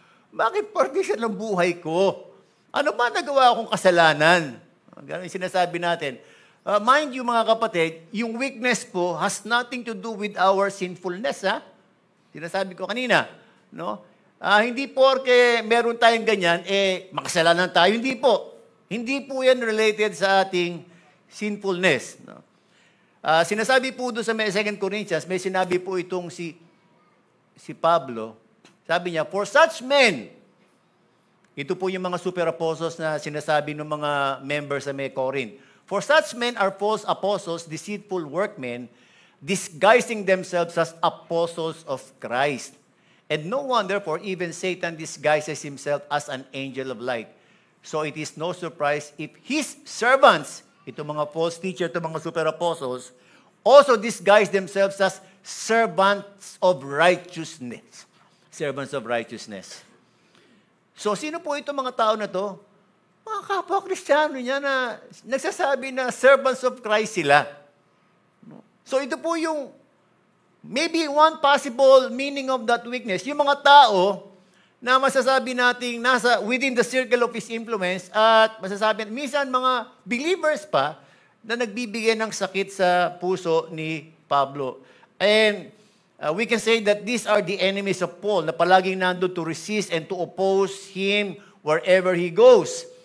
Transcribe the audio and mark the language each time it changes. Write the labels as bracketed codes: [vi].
[tl] Bakit partition ng buhay ko? Ano ba nagawa akong kasalanan? Ganun yung sinasabi natin. [en] Mind you [tl] mga kapatid, [en] yung weakness po has nothing to do with our sinfulness. [tl] Ha? Sinasabi ko kanina. No? Hindi porke meron tayong ganyan, makasalanan tayo. Hindi po. Hindi po yan related sa ating sinfulness. No? Sinasabi po doon sa 2 Corinthians, may sinabi po itong si Pablo. Sabi niya, [en] for such men, [tl] ito po yung mga super apostles na sinasabi ng mga members sa Corinth. [en] For such men are false apostles, deceitful workmen, disguising themselves as apostles of Christ. And no one, therefore, even Satan disguises himself as an angel of light. So it is no surprise if his servants, ito mga false teacher, ito mga super apostles, also disguise themselves as servants of righteousness. Servants of righteousness. [tl] So, sino po ito mga tao na to? Mga kapwa-Kristiyano niya na nagsasabi na servants of Christ sila. [en] So, [tl] ito po yung [en] maybe one possible meaning of that weakness. [tl] Yung mga tao na masasabi nating nasa within the circle of his influence at masasabi, minsan mga believers pa na nagbibigay ng sakit sa puso ni Pablo. [en] And we can say that these are the enemies of Paul [tl] na palaging nandun [en] to resist and to oppose him wherever he goes.